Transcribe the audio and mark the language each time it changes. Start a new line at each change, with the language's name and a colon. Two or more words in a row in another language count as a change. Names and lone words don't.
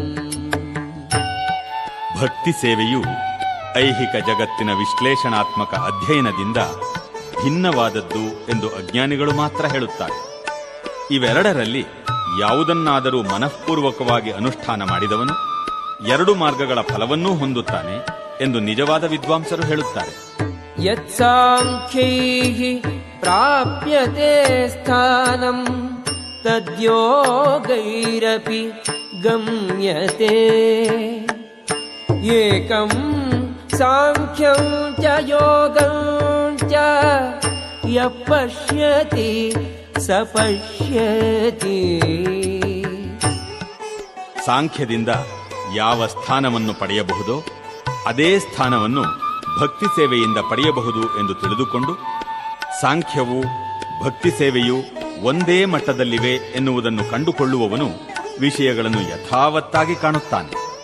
Kannada: ಭಕ್ತಿ ಸೇವೆಯು ಐಹಿಕ ಜಗತ್ತಿನ ವಿಶ್ಲೇಷಣಾತ್ಮಕ ಅಧ್ಯಯನದಿಂದ ಭಿನ್ನವಾದದ್ದು ಎಂದು ಅಜ್ಞಾನಿಗಳು ಮಾತ್ರ ಹೇಳುತ್ತಾರೆ. ಇವೆರಡರಲ್ಲಿ ಯಾವುದನ್ನಾದರೂ ಮನಃಪೂರ್ವಕವಾಗಿ ಅನುಷ್ಠಾನ ಮಾಡಿದವನು ಎರಡು ಮಾರ್ಗಗಳ ಫಲವನ್ನೂ ಹೊಂದುತ್ತಾನೆ ಎಂದು ನಿಜವಾದ ವಿದ್ವಾಂಸರು ಹೇಳುತ್ತಾರೆ.
Sanskrit: ಯತ್ಸಾಂಖ್ಯೈಃ ಪ್ರಾಪ್ಯತೆ ಸ್ಥಾನಂ ತದ್ಯೋಗೈರಪಿ ಗಮ್ಯತೆ ಏಕಂ ಸಾಂಖ್ಯಂ ಚ ಯೋಗಂ ಚ ಯಃ ಪಶ್ಯತಿ ಸ ಪಶ್ಯತಿ.
Kannada: ಸಾಂಖ್ಯದಿಂದ ಯಾವ ಸ್ಥಾನವನ್ನು ಪಡೆಯಬಹುದೋ ಅದೇ ಸ್ಥಾನವನ್ನು ಭಕ್ತಿ ಸೇವೆಯಿಂದ ಪಡೆಯಬಹುದು ಎಂದು ತಿಳಿದುಕೊಂಡು ಸಾಂಖ್ಯವು ಭಕ್ತಿ ಸೇವೆಯು ಒಂದೇ ಮಟ್ಟದಲ್ಲಿವೆ ಎನ್ನುವುದನ್ನು ಕಂಡುಕೊಳ್ಳುವವನು ವಿಷಯಗಳನ್ನು ಯಥಾವತ್ತಾಗಿ ಕಾಣುತ್ತಾನೆ.